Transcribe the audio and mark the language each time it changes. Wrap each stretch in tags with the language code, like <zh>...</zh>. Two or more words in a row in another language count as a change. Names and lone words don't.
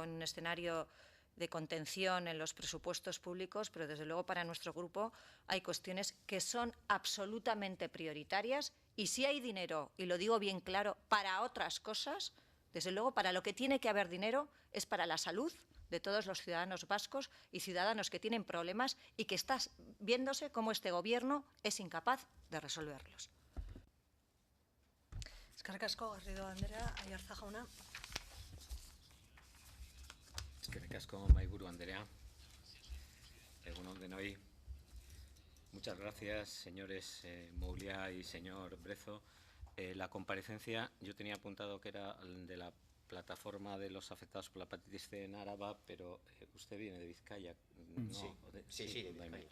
<es>en un escenario de contención en los presupuestos públicos, pero desde luego para nuestro grupo hay cuestiones que son absolutamente prioritarias y si hay dinero, y lo digo bien claro, para otras cosas, desde luego para lo que tiene que haber dinero es para la salud de todos los ciudadanos vascos y ciudadanos que tienen problemas y que está viéndose cómo este Gobierno es incapaz de resolverlos.</es> <eu>Eskerrik asko, Garrido Andrea, Aiartza jauna. Eskerrik asko, Mahaiburu Andrea. Egun on denoi.</eu> <es>Muchas gracias, señores Mouliá y señor Brezo. La comparecencia, yo tenía apuntado que era de la plataforma de los afectados por la hepatitis C en Áraba, pero usted viene de Vizcaya, ¿no? Sí, de Vizcaya.</es>